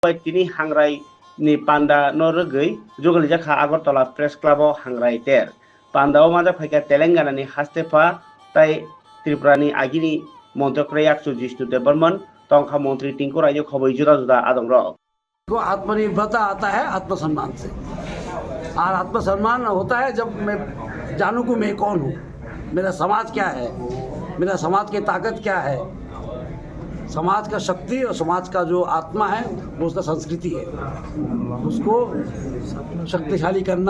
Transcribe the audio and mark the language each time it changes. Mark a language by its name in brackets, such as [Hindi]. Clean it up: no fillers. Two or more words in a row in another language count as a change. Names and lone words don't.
[Kok Borok] Tini hangrai ni panda norgei jogali jaka Agartala Press Club hangrai ter. Panda o maja faika Telangana ni hastefa tai Tripura ni agini Montrokre 120 Burman tongkha मंत्री टिंकु रायजो खबई जुदा जुदा आदम रहो [Hindi] को आत्मनिर्भरता आता है आत्मसम्मान से, और आत्मसम्मान होता है जब मैं जानूं कि मैं कौन हूँ, मेरा समाज क्या है, मेरा समाज की ताकत क्या है, समाज का शक्ति और समाज का जो आत्मा है वो उसका संस्कृति है, उसको शक्तिशाली करना।